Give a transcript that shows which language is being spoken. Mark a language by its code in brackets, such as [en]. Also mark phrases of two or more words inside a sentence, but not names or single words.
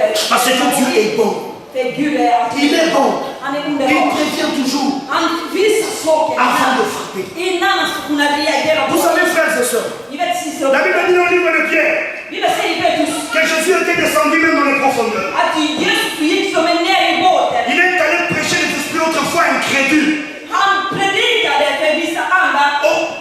[fr] Parce que Dieu est bon. [sv] För Gud är alltid. [fr] Il est bon. [sv] Han är [fr] Il [sv] underbar. [fr] prévient toujours [sv] Han visar saker [fr] avant de [sv] innan, [fr] frapper. [sv] innan han ska kunna reagera på [fr] Vous savez, [sv] saker. [fr] frères et sœurs, [sv] Ni vet syster, [fr] la Bible dit dans le livre de Pierre [sv] Bibeln säger i Petrus [fr] que Jésus était descendu même dans les profondeurs. [sv] att Jesus gick som en ner i båten. [fr] Il est allé prêcher les esprits autrefois incrédules [sv] Han predikade för vissa andra